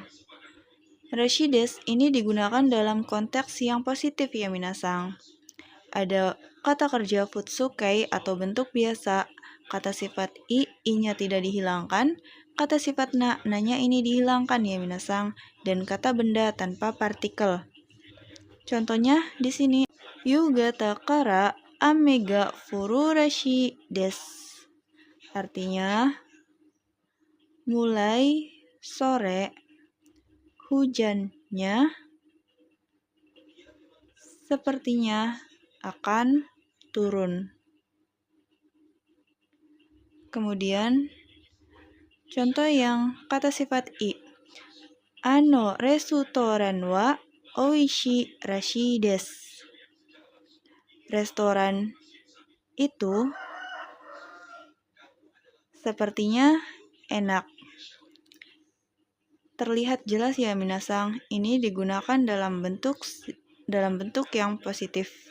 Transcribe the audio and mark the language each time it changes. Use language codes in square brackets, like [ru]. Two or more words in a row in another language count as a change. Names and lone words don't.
[ja] らしいです [id] ini digunakan dalam konteks yang positif ya minasang. Ada kata kerja futsukai atau bentuk biasa, kata sifat i-nya tidak dihilangkan, kata sifat na-nya ini dihilangkan ya minasang, dan kata benda tanpa partikel. Contohnya di sini [ja] 夕方から雨が降るらしいです, [id] artinya mulai sore hujannya sepertinya akan turun. Kemudian contoh yang kata sifat i, [ja] あのレストランはおいしいらしいです, [id] restoran itu sepertinya enak. terlihat jelas ya minasang, ini digunakan dalam bentuk yang positif.